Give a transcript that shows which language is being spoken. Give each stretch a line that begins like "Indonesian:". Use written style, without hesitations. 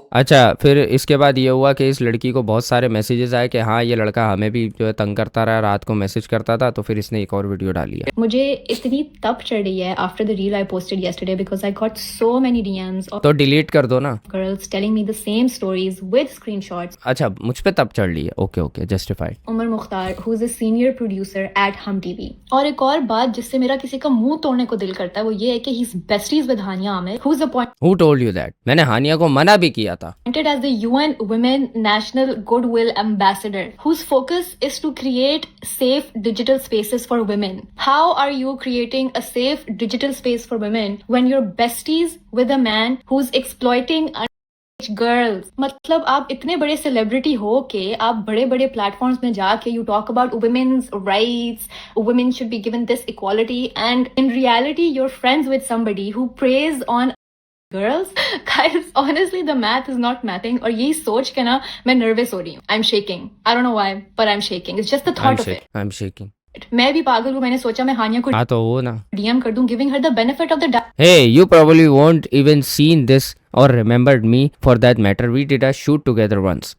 Hindi: अच्छा फिर इसके बाद ये हुआ कि इस लड़की को बहुत सारे मैसेजेस आए कि हाँ ये लड़का हमें भी जो है तंग करता रहा, रात को मैसेज करता था, तो फिर इसने एक और वीडियो डाली है। मुझे इतनी तप चढ़ रही है
English: after the reel I posted yesterday because I got so many DMs of
Hindi: तो डिलीट कर दो ना।
English: girls telling me the same stories with screenshots।
Hindi: अच्छा मुझ पे तब चढ़ ली है,
English: Okay okay justified. Umar Mukhtar who is a senior producer at Hum TV।
Hindi: और एक और बात जिससे मेरा किसी का मुंह तोड़ने को दिल करता है वो ये है कि
English: he's besties with
Hindi: Hania Aamir
English: who is Who told you that?
Hindi: मैंने हानिया को मना भी किया था।
English: appointed as the UN Women National Goodwill Ambassador whose focus is to create safe digital spaces for women। How are you creating a safe digital space for women when you're besties with a man who's exploiting girls?
Hindi: मतलब आप इतने बड़े celebrity हो के आप बड़े बड़े platforms में जाके
English: You talk about women's rights, women should be given this equality, and in reality you're friends with somebody who preys on girls. Guys honestly the math is not mathing.
Hindi: और यही सोच के ना मैं नर्वस हो रही हूँ।
English: I am shaking, I don't know why but I am shaking, it's just the thought of it. I am shaking.
Hindi: मैं भी पागल हूँ, मैंने सोचा मैं हानिया को हाँ तो वो ना
English: DM
Hindi: कर दूं,
English: Giving her the benefit of the doubt. Hey, you probably won't even seen this or remembered me for that matter. We did a shoot together once.